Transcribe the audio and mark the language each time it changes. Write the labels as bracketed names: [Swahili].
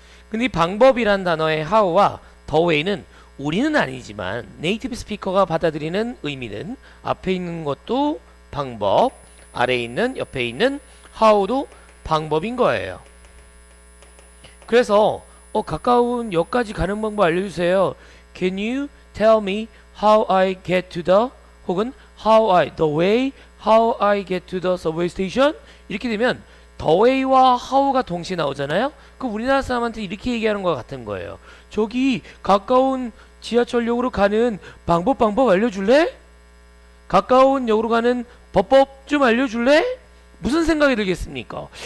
[Korean] 근데 이 방법이란 단어의 how와 the way는 우리는 아니지만 네이티브 스피커가 받아들이는 의미는 앞에 있는 것도 방법, 아래에 있는 옆에 있는 how도 방법인 거예요. 그래서 가까운 역까지 가는 방법 알려주세요. [English] Can you tell me how I get to the [Korean] 혹은 [English] the way how I get to the subway station? [Korean] 이렇게 되면 the way와 how가 동시에 나오잖아요. 그럼 우리나라 사람한테 이렇게 얘기하는 것 같은 거예요. 저기 가까운 지하철역으로 가는 방법 알려줄래? 가까운 역으로 가는 법법 좀 알려줄래? 무슨 생각이 들겠습니까?